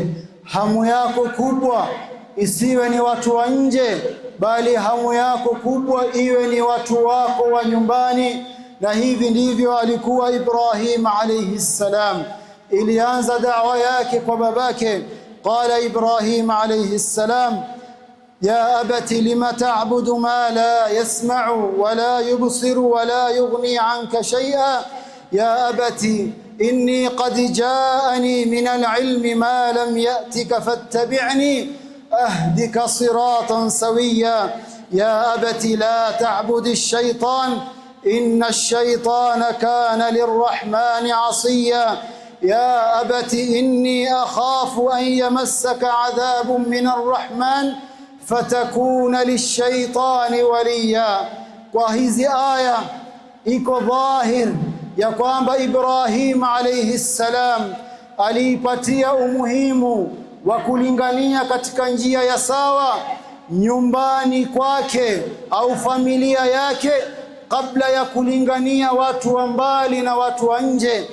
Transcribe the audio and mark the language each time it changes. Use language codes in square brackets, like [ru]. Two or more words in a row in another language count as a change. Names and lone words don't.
[sw] Hamu yako kubwa isiwe ni watu wa nje, bali hamu yako kubwa iwe ni watu wako wa nyumbani. Na hivi ndivyo alikuwa Ibrahim [ar] عليه السلام. [sw] Ilianza da'wa yake kwa babake. [ar] قال إبراهيم عليه السلام يا أبت لم تعبد ما لا يسمع ولا يبصر ولا يغني عنك شيئا يا أبت إني قد جاءني من العلم ما لم يأتك فاتبعني أهدك صراطا سويا يا أبت لا تعبد الشيطان إن الشيطان كان للرحمن عصيا يا أبت إني أخاف أن يمسك عذاب من الرحمن فتكون للشيطان وليا. [sw] Kwa hizi aya iko dhahir ya kwamba Ibrahim [ar] عليه السلام [sw] aliipatia umuhimu wa kulingania katika njia ya sawa nyumbani kwake au familia yake kabla ya kulingania watu wa mbali na watu wa nje.